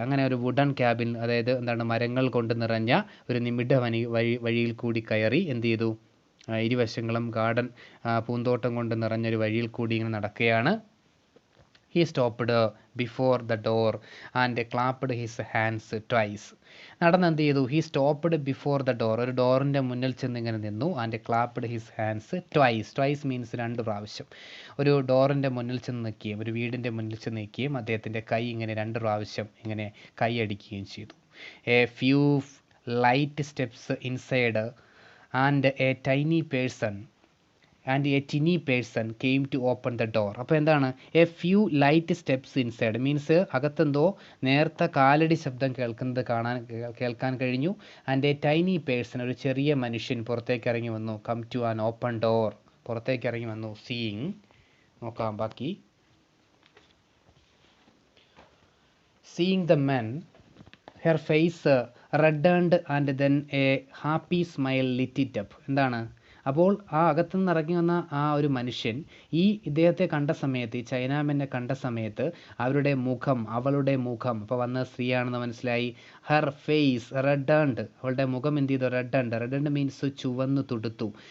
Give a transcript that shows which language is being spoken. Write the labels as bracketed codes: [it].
[ml] അങ്ങനെ ഒരു wooden cabin, അതായത് എന്താണ്? മരങ്ങൾ കൊണ്ട് നിറഞ്ഞ ഒരു നിമിഡ വഴിയിൽ കൂടി കയറി എന്ത് ചെയ്തു? ഇരുവശങ്ങളും ഗാർഡൻ, പൂന്തോട്ടം കൊണ്ട് നിറഞ്ഞൊരു വഴിയിൽ കൂടി ഇങ്ങനെ നടക്കുകയാണ്. [en] He stopped before the door and clapped his hands twice. [ml] നടന്ന് എന്ത് ചെയ്തു? [en] He stopped before the door. [ml] ഒരു ഡോറിൻ്റെ മുന്നിൽ ചെന്ന് ഇങ്ങനെ നിന്നു. [en] and clapped his hands twice means [ml] 2 പ്രാവശ്യം. ഒരു ഡോറിൻ്റെ മുന്നിൽ ചെന്ന് നിൽക്കുകയും ഒരു വീടിൻ്റെ മുന്നിൽ ചെന്ന് നിൽക്കുകയും അദ്ദേഹത്തിൻ്റെ കൈ ഇങ്ങനെ 2 പ്രാവശ്യം ഇങ്ങനെ കൈ അടിക്കുകയും ചെയ്തു. [en] A few light steps inside and a tiny person and a tiny person came to open the door. [ml] അപ്പോൾ എന്താണ്, [en] a few light steps inside means [ml] അകത്തെന്തോ നേർത്ത കാലടി ശബ്ദം കേൾക്കാൻ കഴിഞ്ഞു. [en] and a tiny person, [ml] ഒരു ചെറിയ മനുഷ്യൻ പുറത്തേക്ക് ഇറങ്ങി വന്നു. [en] come to an open door, [ml] പുറത്തേക്ക് ഇറങ്ങി വന്നു. സീയിങ്, നോക്കാം ബാക്കി. [en] Seeing the man, her face reddened and then a happy smile lit it up. [ml] എന്താണ്, അപ്പോൾ ആ അകത്തുനിന്ന് ഇറങ്ങി വന്ന ആ ഒരു മനുഷ്യൻ ഇദ്ദേഹത്തെ കണ്ട സമയത്ത്, ഈ ചൈനാമനെ കണ്ട സമയത്ത് അവളുടെ മുഖം, അപ്പോൾ വന്ന സ്ത്രീയാണെന്ന് മനസ്സിലായി. [en] her face reddened, [ml] അവളുടെ മുഖം എന്ത് ചെയ്തു, [en] reddened means [ml] ചുവന്നു തുടുത്തു.